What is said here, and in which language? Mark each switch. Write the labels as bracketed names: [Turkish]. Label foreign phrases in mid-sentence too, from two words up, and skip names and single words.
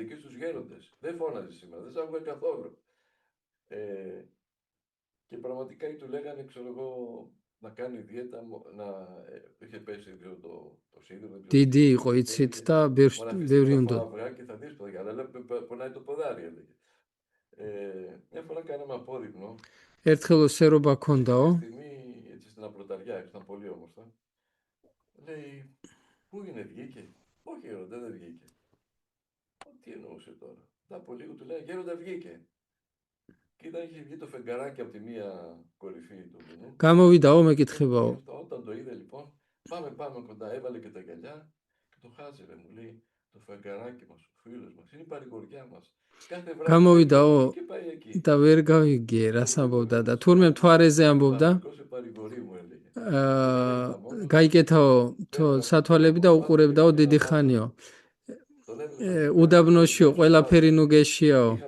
[Georgian] დიდი იყო იცით და ბევრი უნდა. ერთხელ სერობა ქონდაო. [Greek] Πού είναι, βγήκε? Όχι, γέροντα, δεν βγήκε. Τι εννοούσε τώρα? Τα από λίγο του λέει, γέροντα, βγήκε. Και είχε βγει το φεγγαράκι από τη μία κορυφή του βουνού. [Georgian] Გამოვიდაო, მეკითხებაო. [Greek] Όταν το είδε λοιπόν, πάμε κοντά, έβαλε και τα γυαλιά και το χάζευε, μου λέει, το φεγγαράκι μας, ο φίλος μας, είναι η παρηγοριά μας. [Georgian] Გამოვიდაო და ვერ გავიგე რას ამბობდა და თურმე მთვარეზე ამბობდა. გაიკეთაო სათვალები და უყურებდაო დიდი ხანიო. უდაბნოშიო, ყველაფერი ნუგეშიაო.